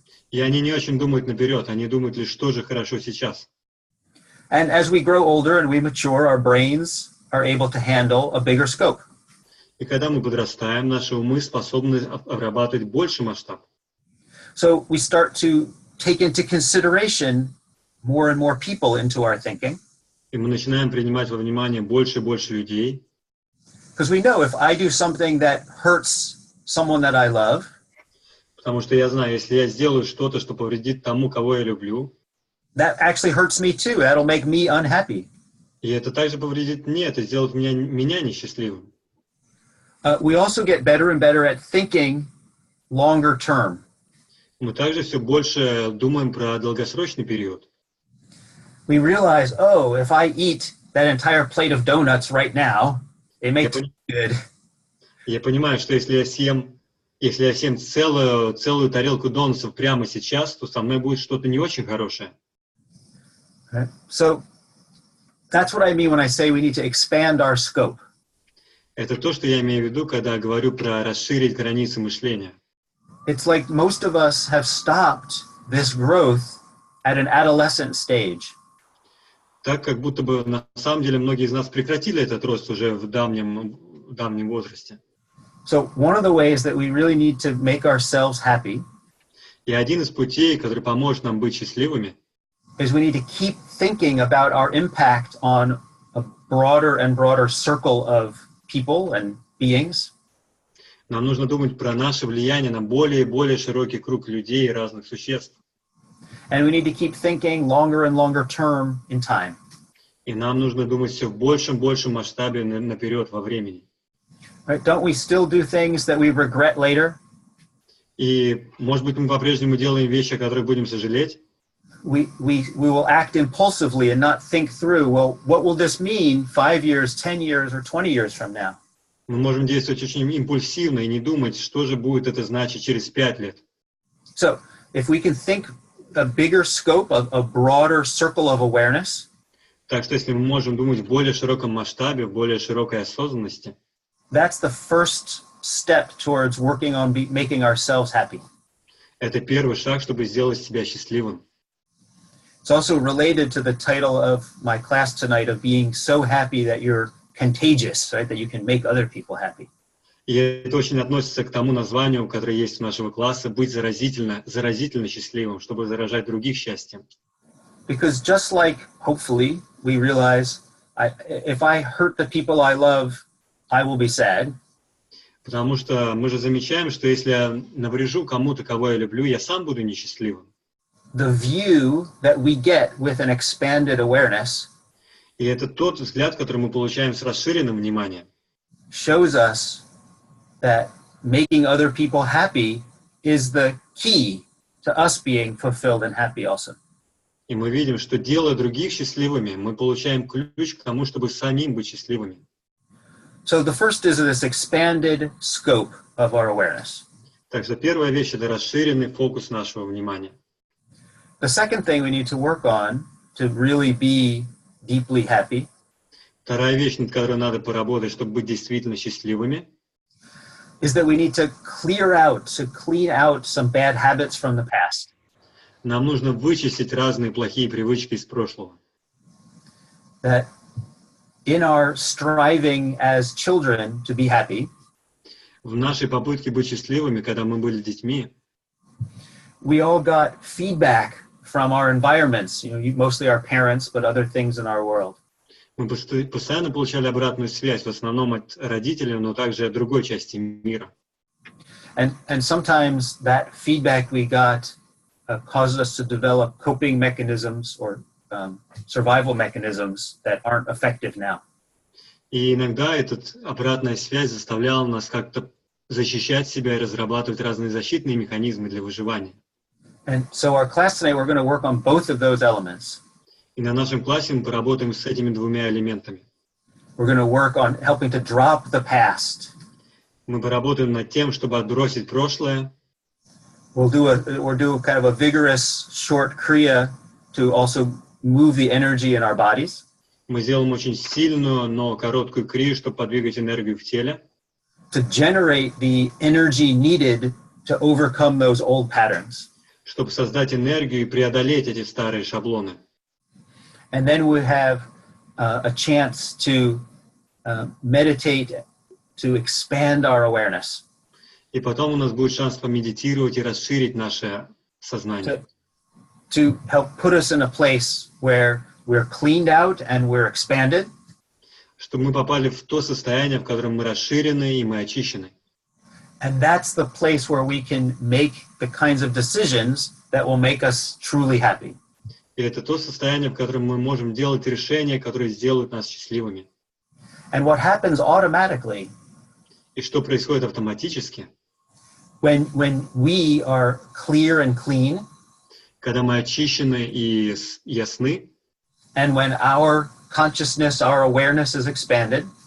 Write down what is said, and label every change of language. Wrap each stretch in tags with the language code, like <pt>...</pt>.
<ru>И они не очень думают наперед, они думают лишь, что же хорошо сейчас.</ru> <en>And as we grow older and we mature, our brains are able to handle a bigger scope.</en> <ru>И когда мы подрастаем, наши умы способны обрабатывать больший масштаб.</ru> <en>So we start to take into consideration more and more people into our thinking.</en> <ru>И мы начинаем принимать во внимание больше и больше людей.</ru> <en>Because we know if I do something that hurts someone that I love,</en> <ru>Потому что я знаю, если я сделаю что-то, что повредит тому, кого я люблю,</ru> <en>that actually hurts me too. That'll make me unhappy.</en> <ru>и это также повредит мне, это сделает меня несчастливым.</ru> <en>We also get better and better at thinking longer term.</en> <ru>Мы также все больше думаем про долгосрочный период.</ru> <en>We realize, oh, if I eat that entire plate of donuts right now, it makes me good.</en> <ru>Я понимаю, что если я съем целую тарелку донусов прямо сейчас, то со мной будет что-то не очень хорошее.</ru> <en>Right? So that's what I mean when I say we need to expand our scope.</en> <ru>Это то, что я имею в виду, когда говорю про расширить границы мышления.</ru> <en>It's like most of us have stopped this growth at an adolescent stage.</en> <ru>Так, как будто бы на самом деле многие из нас прекратили этот рост уже в давнем возрасте.</ru> <en>So one of the ways that we really need to make ourselves happy</en> <ru>И один из путей, который поможет нам быть счастливыми,</ru> <en>is we need to keep thinking about our impact on a broader and broader circle of people and beings.</en> <ru>нам нужно думать про наше влияние на более и более широкий круг людей и разных существ.</ru> <en>And we need to keep thinking longer and longer term in time.</en> <ru>И нам нужно думать все в большем масштабе наперед во времени.</ru> <en>Right? Don't we still do things that we regret later?</en> <ru>И, может быть, мы по-прежнему делаем вещи, о которых будем сожалеть.</ru> <en>We will act impulsively and not think through, well, what will this mean 5 years, 10 years, or 20 years from now?</en> <ru>Мы можем действовать очень импульсивно и не думать, что же будет это значить через 5 лет.</ru> <en>So if we can think a bigger scope, a broader circle of awareness,</en> <ru>Так что если мы можем думать в более широком масштабе, в более широкой осознанности,</ru> <en>that's the first step towards working on making ourselves happy.</en> <ru>это первый шаг, чтобы сделать себя счастливым.</ru> <en>It's also related to the title of my class tonight of being so happy that you're contagious, right? That you can make other people happy.</en> <ru>И это очень относится к тому названию, которое есть у нашего класса, быть заразительно счастливым, чтобы заражать других счастьем.</ru> <en>Because just like, hopefully, we realize, if I hurt the people I love, I will be sad.</en> <ru>Потому что мы же замечаем, что если я наврежу кому-то, кого я люблю, я сам буду несчастливым.</ru> <en>The view that we get with an expanded awareness</en> <ru>И это тот взгляд, который мы получаем с расширенным вниманием,</ru> <en>shows us that making other people happy is the key to us being fulfilled and happy also.</en> <ru>и мы видим, что делая других счастливыми, мы получаем ключ к тому, чтобы самим быть счастливыми.</ru> <en>So the first is this expanded scope of our awareness.</en> <ru>Так что первая вещь — это расширенный фокус нашего внимания.</ru> <en>The second thing we need to work on to really be deeply happy</en> <ru>Вторая вещь, над которой надо поработать, чтобы быть действительно счастливыми,</ru> <en>is that we need to clean out some bad habits from the past.</en> <ru>нам нужно вычистить разные плохие привычки из прошлого.</ru> <en>That in our striving as children to be happy,</en> <ru>В нашей попытке быть счастливыми, когда мы были детьми,</ru> <en>we all got feedback from our environments, mostly our parents, but other things in our world.</en> <ru>мы постоянно получали обратную связь, в основном от родителей, но также от другой части мира.</ru> <en>And sometimes that feedback we got causes us to develop coping mechanisms or survival mechanisms that aren't effective now.</en> <ru>И иногда эта обратная связь заставляла нас как-то защищать себя и разрабатывать разные защитные механизмы для выживания.</ru> <en>And so our class tonight, we're going to work on both of those elements.</en> <ru>И на нашем классе мы поработаем с этими двумя элементами.</ru> <en>We're going to work on helping to drop the past.</en> <ru>Мы поработаем над тем, чтобы отбросить прошлое.</ru> <en>We'll do kind of a vigorous short kriya to also move the energy in our bodies.</en> <ru>Мы сделаем очень сильную, но короткую крию, чтобы подвигать энергию в теле,</ru> <en>To generate the energy needed to overcome those old patterns.</en> <ru>чтобы создать энергию и преодолеть эти старые шаблоны.</ru> <en>And then we have a chance to meditate, to expand our awareness.</en> <ru>И потом у нас будет шанс помедитировать и расширить наше сознание.</ru> <en>To help put us in a place where we're cleaned out and we're expanded.</en> <ru>Чтобы мы попали в то состояние, в котором мы расширены и мы очищены.</ru> <en>And that's the place where we can make the kinds of decisions that will make us truly happy.</en> <ru>И это то состояние, в котором мы можем делать решения, которые сделают нас счастливыми.</ru> <en>And what happens automatically</en> <ru>И что происходит автоматически,</ru> <en>when we are clear and clean,</en> <ru>когда мы очищены и ясны,</ru> <en>and when our consciousness, our awareness is expanded,</en>